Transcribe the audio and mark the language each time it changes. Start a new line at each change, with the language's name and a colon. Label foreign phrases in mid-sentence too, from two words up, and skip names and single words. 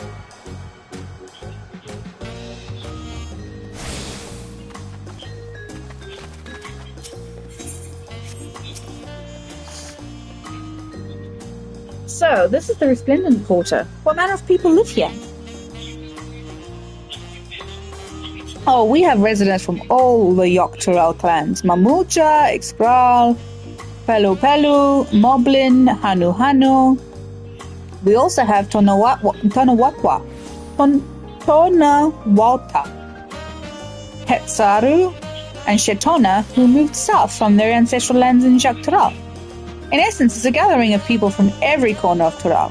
English: So, this is the Resplendent Quarter. What manner of people live here? Oh, we have residents from all the Yoctorel clans. Mamucha, Expral, Pelu Pelu, Moblin, Hanu Hanu. We also have Tonawatwa, Hetsaru, and Shetona, who moved south from their ancestral lands in Yoctorel. In essence, it's a gathering of people from every corner of Toral.